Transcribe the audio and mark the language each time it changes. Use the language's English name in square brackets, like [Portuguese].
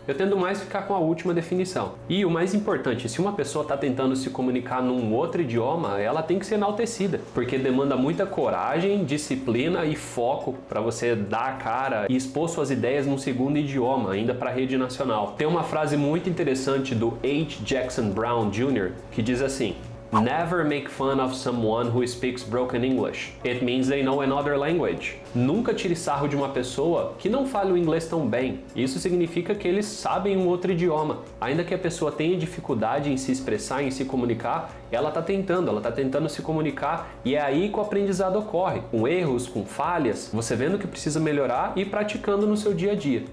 [Portuguese] Eu tendo mais ficar com a última definição. E o mais importante, se uma pessoa está tentando se comunicar num outro idioma, ela tem que ser enaltecida, porque demanda muita coragem, disciplina e foco para você dar a cara e expor suas ideias num segundo idioma, ainda para a rede nacional. Tem uma frase muito interessante do H. Jackson Brown Jr. que diz assim: [English] Never make fun of someone who speaks broken English. It means they know another language. [Portuguese] Nunca tire sarro de uma pessoa que não fale o inglês tão bem. Isso significa que eles sabem um outro idioma. Ainda que a pessoa tenha dificuldade em se expressar, em se comunicar, ela está tentando se comunicar, e é aí que o aprendizado ocorre, com erros, com falhas, você vendo que precisa melhorar e praticando no seu dia a dia.